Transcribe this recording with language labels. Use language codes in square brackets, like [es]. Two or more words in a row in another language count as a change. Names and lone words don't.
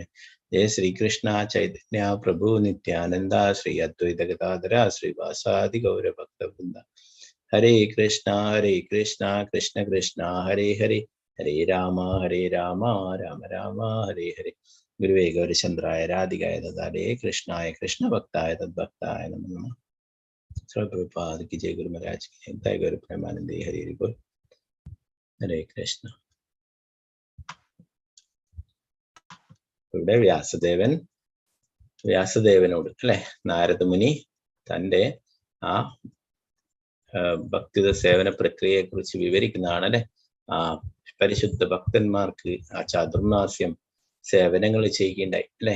[sa] ജയ ശ്രീകൃഷ്ണ ചൈതന്യ പ്രഭു നിത്യാനന്ദ ശ്രീ അദ്വൈത ഗദാധര ശ്രീവാസാദി ഗൗരഭക്തവൃന്ദ. ഹരേ കൃഷ്ണ കൃഷ്ണ കൃഷ്ണ ഹരേ ഹരേ, ഹരേ രാമ രാമ രാമ ഹരേ ഹരേ. ഗുരുവേ ഗൗരചന്ദ്രായ രാധികായ ദദാലേ കൃഷ്ണായ കൃഷ്ണഭക്തായ തദ്ഭക്തായ നമോ നമഃ. [hi] प्रभुपाद की जय, गुरु महाराज की जय, जय गुरु प्रेमानंदे हरि हरि बोल. [sa] Hare Krishna. [ml] ഇവിടെ വ്യാസദേവനോട് അല്ലെ നാരദ മുനി തന്റെ ആ ഭക്തിത സേവന പ്രക്രിയയെ കുറിച്ച് വിവരിക്കുന്നതാണ് അല്ലെ. ആ പരിശുദ്ധ ഭക്തന്മാർക്ക് ആ ചാതുർമാസ്യം സേവനങ്ങൾ ചെയ്യുകയുണ്ടായി അല്ലെ.